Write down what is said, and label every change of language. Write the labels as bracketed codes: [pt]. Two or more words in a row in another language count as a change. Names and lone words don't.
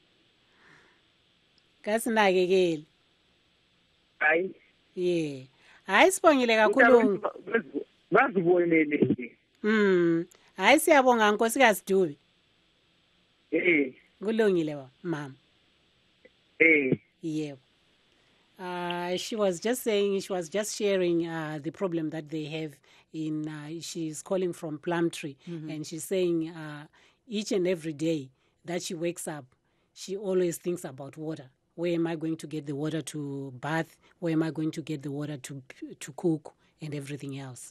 [nd] kasinakekeli hayi hayi sibongile kakhulu bazibonele hayi siyabonga nkosikazi Dube kulungile mama yebo [en] she was just sharing the problem that they have in she's calling from Plumtree and she's saying each and every day that she wakes up she always thinks about water. Where am I going to get the water to bath? Where am I going to get the water to cook and everything else?